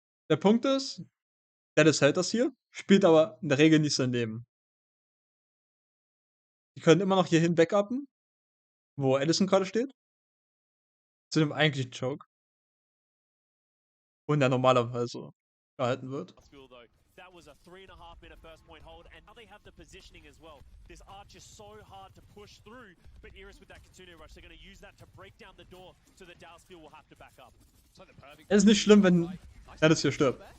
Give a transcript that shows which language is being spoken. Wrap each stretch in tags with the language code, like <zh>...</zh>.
<de>Der Punkt ist, Dallas hält das hier, spielt aber in der Regel nicht sein Leben. Die können immer noch hierhin backuppen, wo Addison gerade steht. Zu dem eigentlichen Choke. Und der normalerweise gehalten wird.</de> <en>That was a 3.5-minute first point hold, and now they have the positioning as well. This arch is so hard to push through, but Iris with that Kitsune rush, they're going to use that to break down the door, so that Dallas Fuel will have to back up.</en> <de>Es ist nicht schlimm, wenn Dallas hier stirbt.</de>